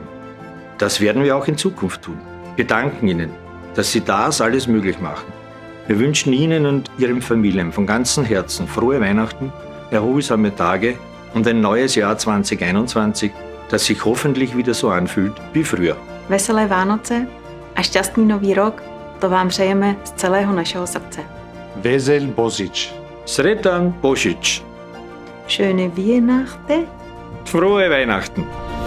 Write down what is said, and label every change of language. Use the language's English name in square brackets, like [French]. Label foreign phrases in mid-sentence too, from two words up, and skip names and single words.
[German] Das werden wir auch in Zukunft tun. Wir danken Ihnen, dass Sie das alles möglich machen. Wir wünschen Ihnen und Ihren Familien von ganzem Herzen frohe Weihnachten, erholsame Tage und ein neues Jahr 2021, das sich hoffentlich wieder so anfühlt wie früher. [Czech] Veselé Vánoce a šťastný nový rok, to vám přejeme z celého našeho srdce. [Croatian] Vesel Božić. Sretan Božić. [German] Schöne Weihnachten. Frohe Weihnachten.